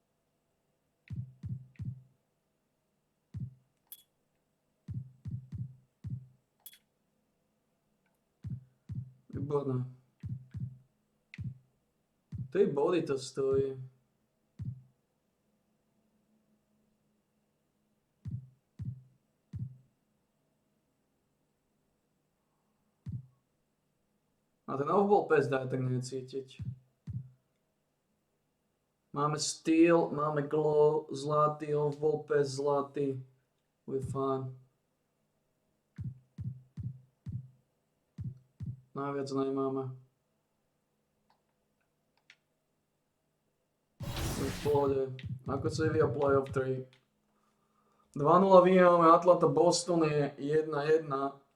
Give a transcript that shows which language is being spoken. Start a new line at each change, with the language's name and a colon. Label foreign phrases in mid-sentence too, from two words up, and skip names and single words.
Slovak: Výborné. 3 body to stojí. A ten
English: off-ball pass
Slovak: dá tak necítiť. Máme steel, máme glow, zlatý,
English: off-ball pass, zlatý. We're fine.
Slovak: Najviac nemáme. V pohode. Ako sa vyvíja playoff 3. 2-0 vyhrávame Atlanta Boston je 1-1.